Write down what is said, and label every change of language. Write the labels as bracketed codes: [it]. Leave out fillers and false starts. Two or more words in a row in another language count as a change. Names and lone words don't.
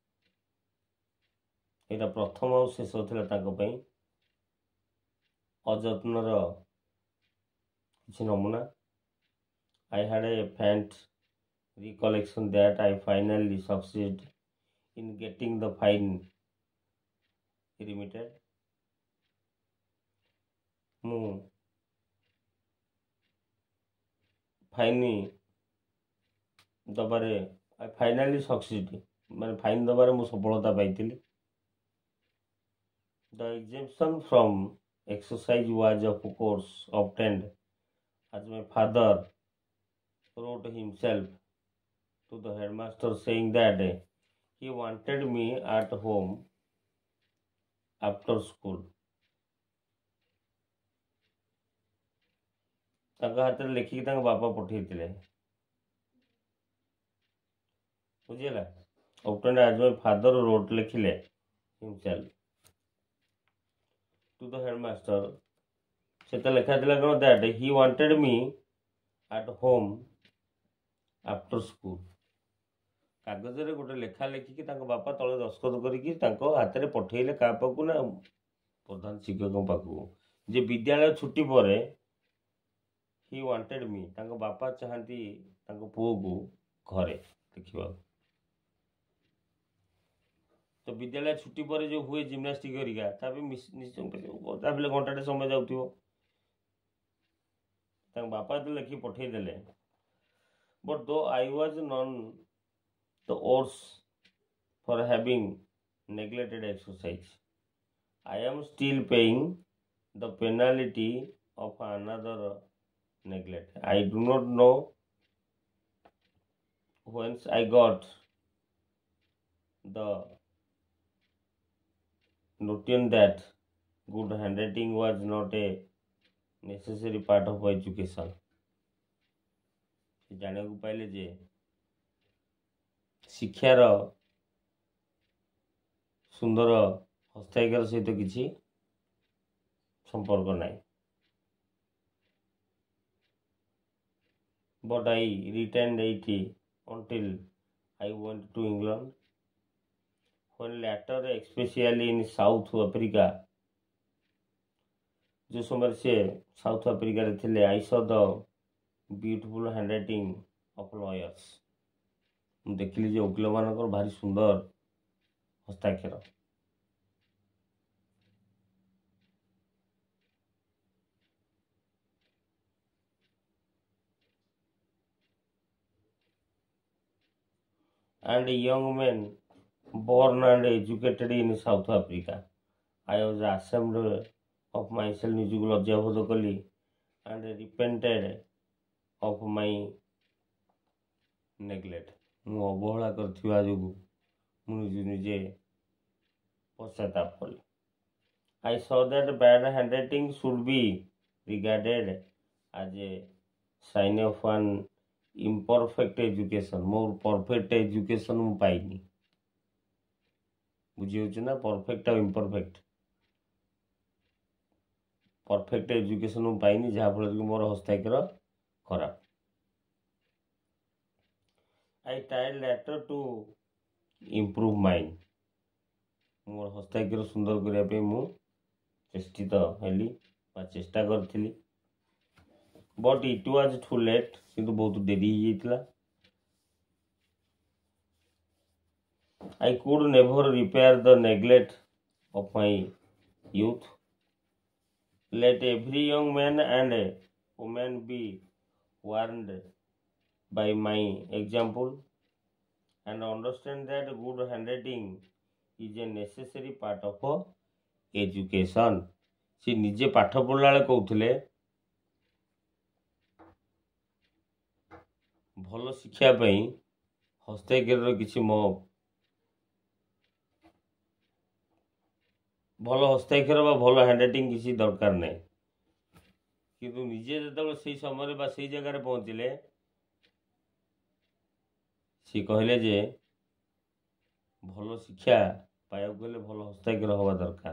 [or] ଏଇଟା ପ୍ରଥମ ଆଉ ଶେଷ ଥିଲା ତାଙ୍କ ପାଇଁ ଅଯତ୍ନର କିଛି ନମୁନା। [en] I had a faint recollection that I finally succeeded in getting the fine remitted. [or] ମୁଁ ଫାଇନ୍ ଦେବାରେ [en] finally succeed [or] ମାନେ ଫାଇନ୍ ଦେବାରେ ମୁଁ ସଫଳତା ପାଇଥିଲି। [en] The exemption from exercise was of course obtained as my father wrote himself to the headmaster saying that he wanted me at home after school. [or] ତାଙ୍କ ହାତରେ ଲେଖିକି ତାଙ୍କ ବାପା ପଠେଇଥିଲେ। ବୁଝିହେଲା? [en] obtained as my father wrote ଲେଖିଲେ himself to the headmaster. [or] ସେଟା ଲେଖା ଥିଲା କ'ଣ, [en] that he wanted me at home after school. [or] କାଗଜରେ ଗୋଟେ ଲେଖା ଲେଖିକି ତାଙ୍କ ବାପା ତଳେ ଦସ୍ତଖତ କରିକି ତାଙ୍କ ହାତରେ ପଠେଇଲେ କାହା ପାଖକୁ ନା ପ୍ରଧାନ ଶିକ୍ଷକଙ୍କ ପାଖକୁ, ଯେ ବିଦ୍ୟାଳୟ ଛୁଟି ପରେ [en] he wanted me, [or] ତାଙ୍କ ବାପା ଚାହାନ୍ତି ତାଙ୍କ ପୁଅକୁ ଘରେ ଦେଖିବାକୁ। ତ ବିଦ୍ୟାଳୟ ଛୁଟି ପରେ ଯେଉଁ ହୁଏ ଜିମ୍ନାଷ୍ଟିକ୍ ହେରିକା, ତା ପାଇଁ ନିଶ୍ଚୟ ତା ବଲେ ଘଣ୍ଟାଟେ ସମୟ ଯାଉଥିବ। ତାଙ୍କ ବାପା ଯେତେବେଳେ ଲେଖିକି ପଠେଇଦେଲେ, [en] But though I was none the worse for having neglected exercise, I am still paying the penalty of another neglect. I do not know whence I got the notion that good handwriting was not a necessary part of education. [or] ଜାଣିବାକୁ ପାଇଲେ ଯେ ଶିକ୍ଷାର ସୁନ୍ଦର ହସ୍ତାକ୍ଷର ସହିତ କିଛି ସମ୍ପର୍କ ନାହିଁ। [en] But I retained it until I went to England. When later, especially in South Africa, [hi] जो समय से साउथ अफ्रिका रे थे, [en] I saw the beautiful handwriting of lawyers. [or] ମୁଁ ଦେଖିଲି ଯେ ଓକିଲମାନଙ୍କର ଭାରି ସୁନ୍ଦର ହସ୍ତାକ୍ଷର। [en] And young men born and educated in South Africa, I was ashamed of myself, [or] ନିଜକୁ ଲଜ୍ଜାବୋଧ କଲି, [en] and repented of my neglect. [or] ମୁଁ ଅବହେଳା କରିଥିବା ଯୋଗୁଁ ମୁଁ ନିଜେ ପଶ୍ଚାତାପ କଲି। [en] I saw that bad handwriting should be regarded as a sign of an imperfect education. [or] ମୋର [en] perfect education [or] ମୁଁ ପାଇନି। ବୁଝିହେଉଛି ନା, ପରଫେକ୍ଟ ଆଉ ଇମ୍ପରଫେକ୍ଟ। [en] perfect education [or] ମୁଁ ପାଇନି, ଯାହାଫଳରେ କି ମୋର ହସ୍ତାକ୍ଷର ଖରାପ। [en] I tried later to improve mine. [or] ମୋର ହସ୍ତାକ୍ଷର ସୁନ୍ଦର କରିବା ପାଇଁ ମୁଁ ଚେଷ୍ଟିତ ହେଲି ବା ଚେଷ୍ଟା କରିଥିଲି। [en] But it was too late, [or] କିନ୍ତୁ ବହୁତ ଡେରି ହେଇଯାଇଥିଲା। [en] I could never repair the neglect of my youth. Let every young man and woman be warned by my example and understand that good handwriting is a necessary part of education. [or] ସେ ନିଜେ ପାଠ ପଢ଼ିଲା ବେଳେ କହୁଥିଲେ ଭଲ ଶିକ୍ଷା ପାଇଁ ହସ୍ତାକ୍ଷରର କିଛି ଭଲ ହସ୍ତାକ୍ଷର ବା ଭଲ ହ୍ୟାଣ୍ଡରାଇଟିଂ କିଛି ଦରକାର ନାହିଁ, କିନ୍ତୁ ନିଜେ ଯେତେବେଳେ ସେଇ ସମୟରେ ବା ସେଇ ଜାଗାରେ ପହଞ୍ଚିଲେ ସେ କହିଲେ ଯେ ଭଲ ଶିକ୍ଷା ପାଇବାକୁ ହେଲେ ଭଲ ହସ୍ତାକ୍ଷର ହେବା ଦରକାର।